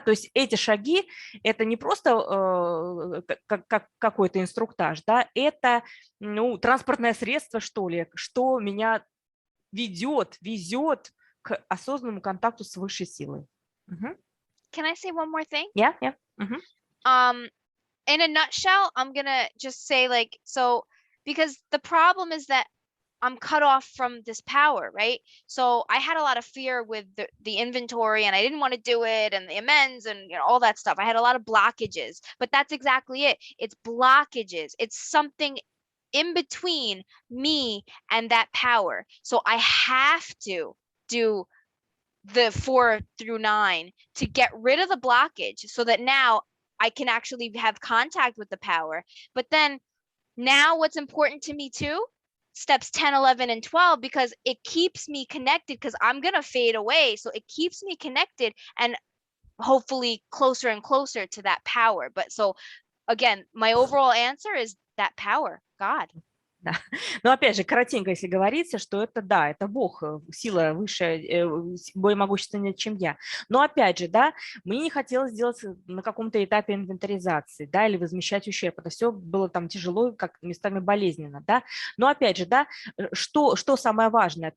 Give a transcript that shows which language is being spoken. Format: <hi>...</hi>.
<ru>То есть эти шаги – это не просто как какой-то инструктаж, да? Это транспортное средство, что ли, что меня везет к осознанному контакту с высшей силой.</ru> <en>Can I say one more thing? Yeah, yeah. In a nutshell, I'm gonna just say like, so because the problem is that I'm cut off from this power, right? So I had a lot of fear with the inventory and I didn't want to do it and the amends and all that stuff. I had a lot of blockages, but that's exactly it. It's blockages. It's something in between me and that power. So I have to do the 4 through 9 to get rid of the blockage so that now I can actually have contact with the power. But then now what's important to me too, steps 10, 11, and 12, because it keeps me connected because I'm going to fade away. So it keeps me connected and hopefully closer and closer to that power. But so again, my overall answer is that power, God.</en> <ru>Да. Но опять же, коротенько, если говорится, что это, да, это Бог, сила выше, более могущественнее, чем я. Но опять же, да, мне не хотелось сделать на каком-то этапе инвентаризации, да, или возмещать ущерб. Это все было там тяжело, как местами болезненно, да. Но опять же, да, что самое важное?</ru>